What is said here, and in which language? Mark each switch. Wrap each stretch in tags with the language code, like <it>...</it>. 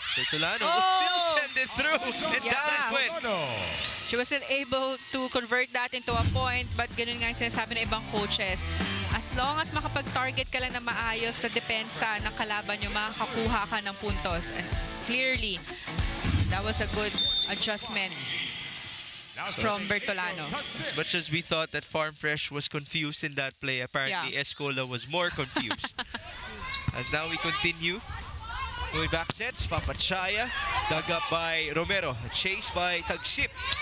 <en>Bertolano will still send it through. And down it went. she wasn't able to convert that into a point, but</en> <tl>ganun nga yung sinasabi ng ibang coaches.</tl> <en>As</en> <tl>long as makapag-target ka lang na maayos sa depensa ng kalaban nyo, makakakuha ka ng puntos.</tl> <en>And clearly, that was a good adjustment from Bertolano. As much as we thought that Farm Fresh was confused in that play, apparently Est Cola was more confused. As now we continue. Going back sets, Papachaya, dug up by Romero, chased by Tagsip.</en>